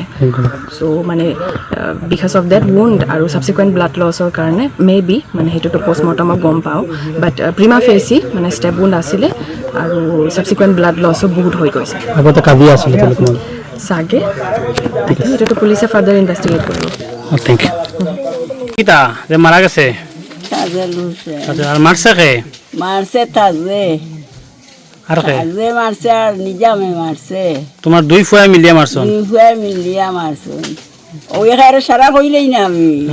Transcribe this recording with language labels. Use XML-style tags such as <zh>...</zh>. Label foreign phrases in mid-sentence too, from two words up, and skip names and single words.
<as>চ' মানে</as> <en>because of that wound</en> <as>আৰু</as> <en>subsequent blood loss</en> <as>কাৰণে</as> <en>may be</en> <as>মানে সেইটোতো পষ্টমৰ্টমত গম পাওঁ,</as> <en>but prima facie</en> <as>মানে</as> <en>stab wound</en> <as>আছিলে আৰু</as> <en>subsequent blood loss</en> <as>বহুত হৈ গৈছে। আগতে কাজিয়া আছিলে চাগে এটাতো পুলিচে</as> <en>further investigate</en> <as>কৰিব।</as> <en>thank you.</en> <syl>কিতা যে মারা গেছে? তাজেল হোসেন। আচ্ছা, আর মারছে কে? মারছে তাজে। আর কে? তাজে মারছে আর নিজামে মারছে। তোমার দুই ফুয়া মিলিয়ে মারছো? দুই ফুয়া মিলিয়া মারছো। ওই এখানে সারা কইলেই না আমি।</syl>